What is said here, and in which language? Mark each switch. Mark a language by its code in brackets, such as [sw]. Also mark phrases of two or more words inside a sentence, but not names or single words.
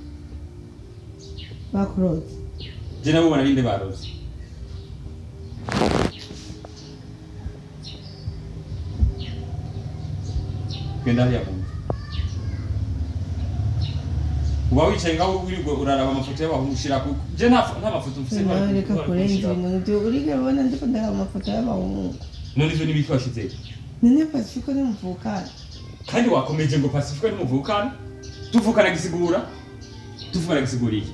[rn] bakuroze je nabo bona binde baroze genda hariya kumva uba wicaye ngaho wirirwa uraraba amafoto y'abahungu ushira ku je nta mafoto mfise reka kurenza ibintu urige bona ndiko ndaraba amafoto y'abahungu none ivyo nibiki washize none Pacifico ni mvukana kandi wakomeje ngo Pacifico ni muvukana tuvukana gisigura iki